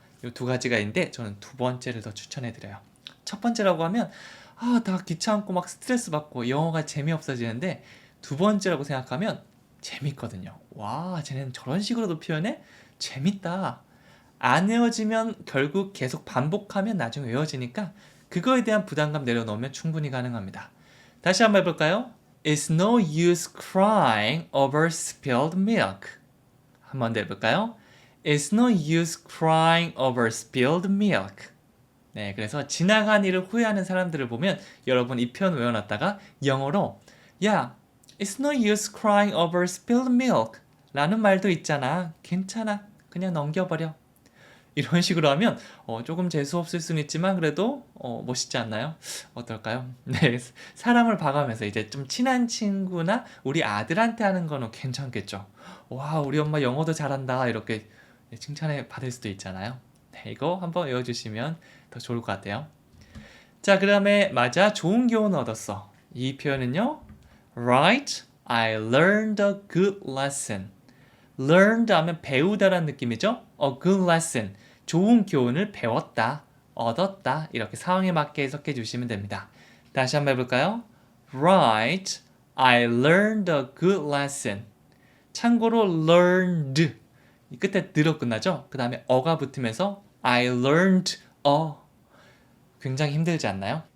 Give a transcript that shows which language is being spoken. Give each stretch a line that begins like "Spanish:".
Korean: 이 두 가지가 있는데 저는 두 번째를 더 추천해 드려요. 첫 번째라고 하면 다 귀찮고 막 스트레스 받고 영어가 재미없어지는데 두 번째라고 생각하면 재밌거든요. 와, 쟤네는 저런 식으로도 표현해? 재밌다. 안 외워지면 결국 계속 반복하면 나중에 외워지니까 그거에 대한 부담감 내려놓으면 충분히 가능합니다. 다시 한번 해볼까요?
English: It's no use crying over spilled milk.
Korean: 한 번 더 해볼까요?
English: It's no use crying over spilled milk.
Korean: 네, 그래서 지나간 일을 후회하는 사람들을 보면 여러분 이 표현 외워놨다가 영어로 야,
English: It's no use crying over spilled milk
Korean: 라는 말도 있잖아. 괜찮아. 그냥 넘겨버려. 이런 식으로 하면 조금 재수없을 수는 있지만 그래도 멋있지 않나요? 어떨까요? 네, 사람을 봐가면서 이제 좀 친한 친구나 우리 아들한테 하는 거는 괜찮겠죠. 와, 우리 엄마 영어도 잘한다 이렇게 칭찬해 받을 수도 있잖아요. 네, 이거 한번 외워주시면 더 좋을 것 같아요. 자, 그 다음에 맞아, 좋은 교훈을 얻었어. 이 표현은요.
English: Right, I learned a good lesson.
Korean: learned 하면 배우다라는 느낌이죠.
English: A good lesson,
Korean: 좋은 교훈을 배웠다, 얻었다 이렇게 상황에 맞게 해석해 주시면 됩니다. 다시 한번 해볼까요?
English: Right, I learned a good lesson.
Korean: 참고로 learned 이 끝에 느로 끝나죠. 그 다음에 어가 붙으면서
English: I learned a
Korean: 굉장히 힘들지 않나요?